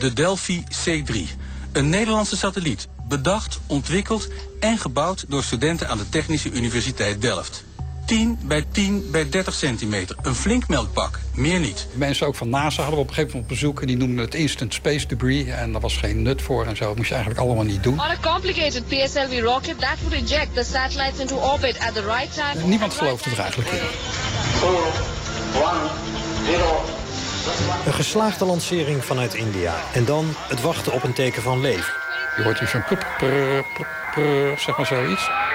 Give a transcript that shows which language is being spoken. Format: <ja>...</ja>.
<nl>De Delphi C3, een Nederlandse satelliet, bedacht, ontwikkeld en gebouwd door studenten aan de Technische Universiteit Delft. 10 bij 10 bij 30 centimeter. Een flink melkpak, meer niet. Mensen ook van NASA hadden we op een gegeven moment bezoek en die noemden het Instant Space Debris. En daar was geen nut voor en zo. Dat moest je eigenlijk allemaal niet doen.</nl> <en>On a complicated PSLV rocket that would eject the satellites into orbit at the right time.</en> <nl>Niemand geloofde er eigenlijk in.</nl> <en>4, 1, 0.</en> <nl>Een geslaagde lancering vanuit India. En dan het wachten op een teken van leven. Je hoort hier zo'n zeg maar zoiets.</nl>